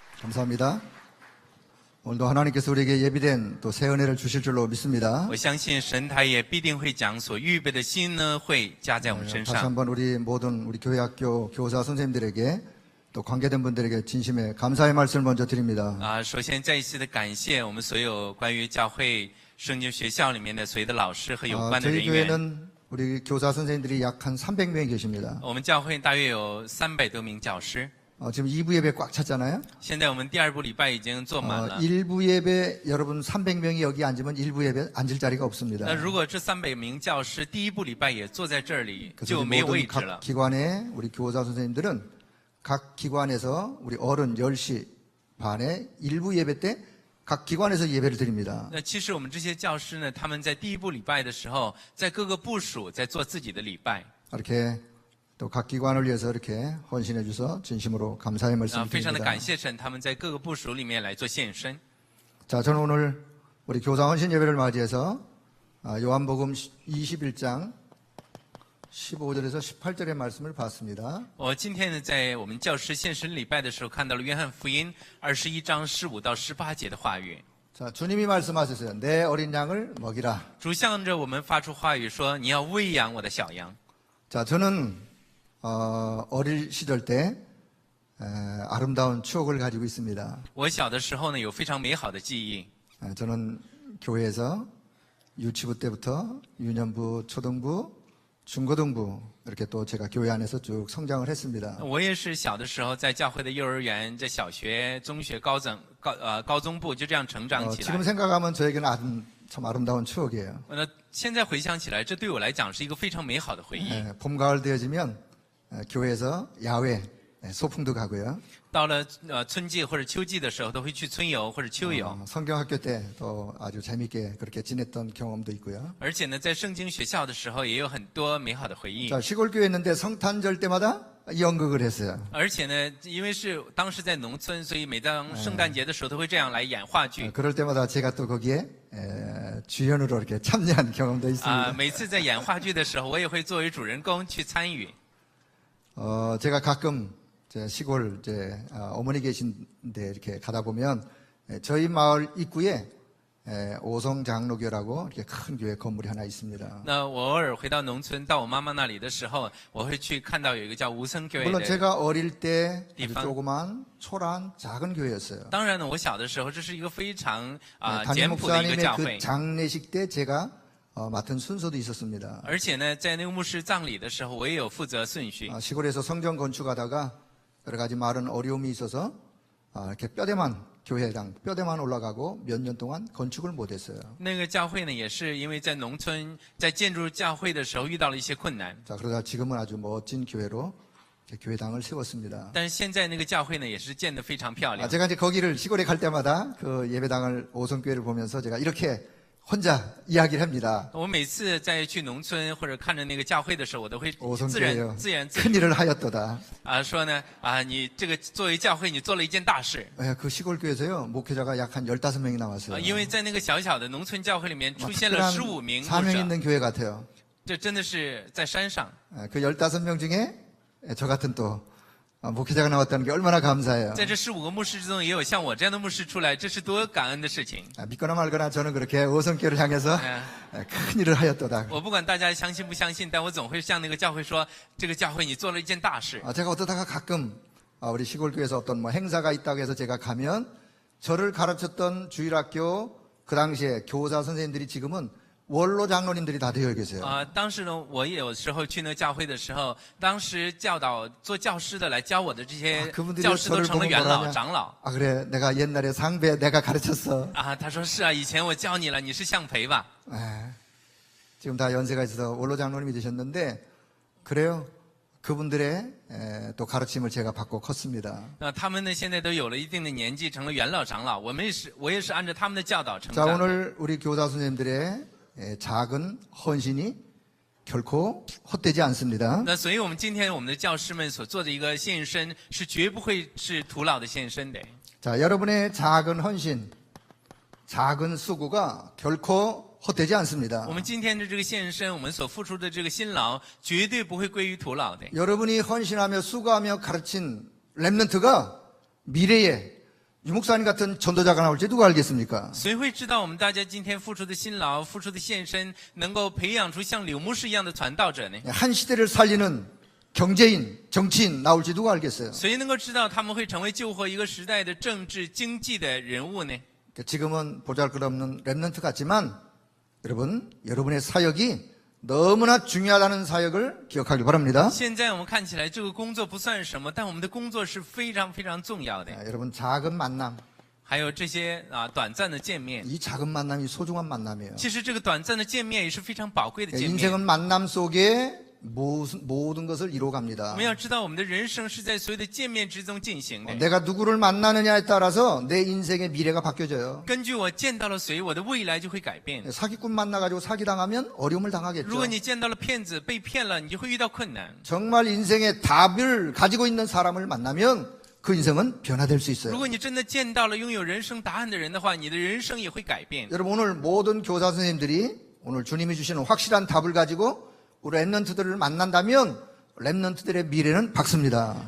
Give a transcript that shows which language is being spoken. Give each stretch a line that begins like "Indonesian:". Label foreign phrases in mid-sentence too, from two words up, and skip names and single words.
Korean: 감사합니다. 오늘도 하나님께서 우리에게 예비된 또 새 은혜를 주실 줄로 믿습니다.
Chinese: 我相信神他也必定会将所预备的心呢，会加在我们身
Korean: 다시
Chinese: 上。
Korean: 한번 우리 모든 우리 교회 학교 교사 선생님들에게 또 관계된 분들에게 진심의 감사의 말씀을 먼저 드립니다.
Chinese: 首先再一次的感谢我们所有关于教会圣经学校里面的所有的老师和有关的
Korean: 저희
Chinese: 人员。
Korean: 교회는 우리 교사 선생님들이 약 한 300명이 계십니다.
Chinese: 我们教会大约有300多名教师。
Korean: 지금 2부 예배 꽉 찼잖아요.
Chinese: 现在我们第二部礼拜已经坐满了。
Korean: 1부 예배 여러분 300명이 여기 앉으면 1부 예배 앉을 자리가 없습니다.
Chinese: 那如果这300名教师第一部礼拜也坐在这里，
Korean: 그래서
Chinese: 就
Korean: 우리
Chinese: 没有
Korean: 모든
Chinese: 位置了
Korean: 각 。 기관의 우리 교사 선생님들은 각 기관에서 우리 어른 10시 반에 1부 예배 때 각 기관에서 예배를 드립니다.
Chinese: 那其实我们这些教师呢，他们在第一部礼拜的时候，在各个部属在做自己的礼拜。
Korean: 이렇게 또 각 기관을 위해서 이렇게 헌신해 주셔서 진심으로 감사의 말씀
Chinese: 非常的
Korean: 드립니다.
Chinese: 感谢神，他们在各个部属里面来做献身。
Korean: 자, 저는 오늘 우리 교사 헌신 예배를 맞이해서 요한복음 21장 15절에서 18절의 말씀을 봤습니다. 我今天呢，在我们教师献身礼拜的时候，看到了约翰福音21章15到18节的话语。 자, 주님이 말씀하셨어요. 내 어린 양을 먹이라.
Chinese: 主向着我们发出话语说：“你要喂养我的小羊。”
Korean: 자, 저는 어릴 시절 때 아름다운 추억을 가지고 있습니다.
Chinese: 我小的时候呢，有非常美好的记忆。
Korean: 저는 교회에서 유치부 때부터 유년부, 초등부, 중고등부 이렇게 또 제가 교회 안에서 쭉 성장을 했습니다.
Chinese: 我也是小的时候在教会的幼儿园、在小学、中学、高中部就这样成长起来
Korean: 지금 。 생각하면 저에게는 참 아름다운 추억이에요.
Chinese: 那现在回想起来，这对我来讲是一个非常美好的回忆。
Korean: 봄, 가을 되어지면 교회에서 야외 소풍도 가고요.
Chinese: 到了春季或者秋季的时候，都会去春游或者秋游。
Korean: 성경학교 때 또 아주 재밌게 그렇게 지냈던 경험도 있고요.
Chinese: 而且呢，在圣经学校的时候，也有很多美好的回忆。
Korean: 자, 시골 교회 있는데 성탄절 때마다 연극을 했어요.
Chinese: 而且呢，因为是当时在农村，所以每当圣诞节的时候，都会这样来演话剧。
Korean: 그럴 때마다 제가 또 거기에 주연으로 이렇게 참여한 경험도 있습니다.
Chinese: 每次在演话剧的时候，我也会作为主人公去参与。
Korean: 제가 가끔 시골 어머니 계신데 이렇게 가다 보면 저희 마을 입구에 오성 장로교라고 이렇게 큰 교회 건물이 하나 있습니다.
Chinese: 那我偶尔回到农村，到我妈妈那里的时候，我会去看到有一个叫无声教会
Korean: 물론
Chinese: 的。
Korean: 제가 어릴 때 아주
Chinese: 地方。
Korean: 조그만 초라한 작은 교회였어요.
Chinese: 当然呢，我小的时候，这是一个非常
Korean: 담임
Chinese: 简朴的一个
Korean: 목사님의
Chinese: 教
Korean: 그
Chinese: 会。
Korean: 장례식 때 제가 맡은 순서도 있었습니다.
Chinese: 而且呢，在那个牧师葬礼的时候，我也有负责顺序。
Korean: 시골에서 성전 건축하다가 여러 가지 많은 어려움이 있어서 이렇게 교회당 뼈대만 올라가고 몇 년 동안 건축을 못했어요.
Chinese: 那个教会呢，也是因为在农村在建筑教会的时候遇到了一些困难。
Korean: 자, 그러다 지금은 아주 멋진 교회로 이렇게 교회당을 세웠습니다.
Chinese: 但是现在那个教会呢，也是建得非常漂亮。
Korean: 제가 이제 거기를 시골에 갈 때마다 그 예배당을 오성교회를 보면서 제가 이렇게 혼자 이야기를 합니다.
Chinese: 我每次在去农村或者看着那个教会的时候，我都会自
Korean: 오성교회요.
Chinese: 言自语
Korean: 큰일을 하였도다.
Chinese: 说呢你这个作为教会，你做了一件大事。
Korean: 그 시골 교회에서요 목회자가 약 한 15명이 나왔어요.
Chinese: 因为在那个小小的农村教会里面出现了
Korean: 특별한
Chinese: 15名牧
Korean: 사명
Chinese: 者，
Korean: 있는 교회 같아요.
Chinese: 这真的是在山上。
Korean: 그 15명 중에 저 같은 또 목회자가 나왔다는 게 얼마나 감사해요.
Chinese: 在这15个牧师之中，也有像我这样的牧师出来，这是多感恩的事情。
Korean: 믿거나 말거나 저는 그렇게 오성교회를 향해서 큰일을 하였도다.
Chinese: 我不管大家相信不相信，但我总会向那个教会说，这个教会你做了一件大事。
Korean: 제가 어떠다가 가끔 우리 시골 교회에서 어떤 행사가 있다고 해서 제가 가면 저를 가르쳤던 주일학교 그 당시에 교사 선생님들이 지금은 원로 장로님들이 다 되어 계세요.
Chinese: 当时呢，我也有时候去那个教会的时候，当时教导做教师的来教我的这些
Korean: 그분들이
Chinese: 教师都
Korean: 저를
Chinese: 成了
Korean: 보면
Chinese: 元老、
Korean: 뭐라냐?
Chinese: 长老。
Korean: 그래 내가 옛날에 상배 내가 가르쳤어.
Chinese: 他说是啊，以前我教你了，你是向培吧？
Korean: 지금 다 연세가 있어서 원로 장로님이 되셨는데 그래요. 그분들의 또 가르침을 제가 받고 컸습니다.
Chinese: 那他们呢，现在都有了一定的年纪，成了元老、长老。我也是按照他们的教导成
Korean: 자
Chinese: 长的。
Korean: 오늘 우리 교사 선생님들의 작은 헌신이 결코 헛되지 않습니다.
Chinese: 那所以，我们今天我们的教师们所做的一个献身，是绝不会是徒劳的献身的。
Korean: 자, 여러분의 작은 헌신, 작은 수고가 결코 헛되지 않습니다.
Chinese: 我们今天的这个献身，我们所付出的这个辛劳，绝对不会归于徒劳的。
Korean: 여러분이 헌신하며 수고하며 가르친 렘넌트가 미래에 유 목사님 같은 전도자가 나올지 누가 알겠습니까?
Chinese: 谁会知道我们大家今天付出的辛劳、付出的献身，能够培养出像柳牧师一样的传道者呢？
Korean: 한 시대를 살리는 경제인, 정치인 나올지 누가 알겠어요?
Chinese: 谁能够知道他们会成为救活一个时代的政治、经济的人物呢？
Korean: 지금은 보잘것없는 랩런트 같지만 여러분, 여러분의 사역이 너무나 중요하다는 사역을 기억하길 바랍니다.
Chinese: 现在我们看起来这个工作不算什么，但我们的工作是非常非常重要的。
Korean: 여러분 작은 만남,
Chinese: 还有这些短暂的见面，
Korean: 이 작은 만남이 소중한 만남이에요.
Chinese: 其实这个短暂的见面也是非常宝贵的见面。
Korean: 인생은 만남 속에 모든 것을
Chinese: 我
Korean: 이루어갑니다.
Chinese: 们要知道，我们的人生是在所有的见面之中进行的。
Korean: 내가 누구를 만나느냐에 따라서 내 인생의 미래가 바뀌어져요.
Chinese: 根据我见到了谁，我的未来就会改变。
Korean: 사기꾼 만나가지고 사기당하면 어려움을
Chinese: 如
Korean: 당하겠죠.
Chinese: 果你见到了骗子，被骗了，你就会遇到困难。
Korean: 정말 인생의 답을 가지고 있는 사람을 만나면 그 인생은 변화될 수
Chinese: 如
Korean: 있어요.
Chinese: 果你真的见到了拥有人生答案的人的话，你的人生也会改变。
Korean: 여러분 오늘 모든 교사 선생님들이 오늘 주님이 주시는 확실한 답을 가지고 우리 랩런트들을 만난다면 랩런트들의 미래는 밝습니다.